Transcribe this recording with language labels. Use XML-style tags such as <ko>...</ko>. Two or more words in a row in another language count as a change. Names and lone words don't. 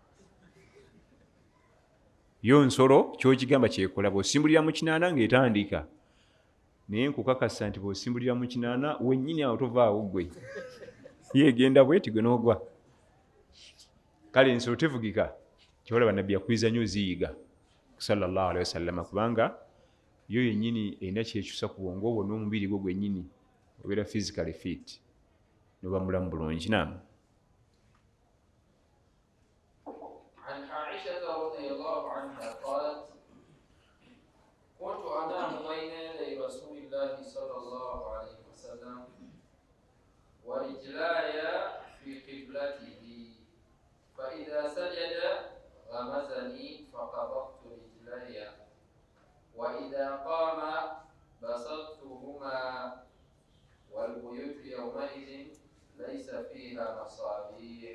<lg>Yo nsolo ky'okigamba kyekola, bw'osimbulira mu 8 ng'etandika. Naye nkukakasa nti bw'osimbulira mu 8 wennyini awo tovaawo ggwe. Yeegenda bweti gwe n'ogwa. Kale ensolo tevugika. Kyolaba Nabbi yakwiza nnyo ziyiga</lg> <ar>صلى الله عليه وسلم</ar> <lg>kubanga yo yennyini erina kyekyusa ku bwongo bwo n'omubiri gwo gwennyini, obeera</lg> <en>physically fit</en> <lg>noba mulamu bulungi. Naam.</lg> <ar>عن عائشة رضي الله عنها قالت كنت أنام بين يدي رسول الله صلى الله عليه وسلم ورجلاي في قبلته فإذا سجد غمزني فقبضت رجلي وإذا قام بسطتهما والبيوت يومئذ ليس فيها مصابيح.</ar>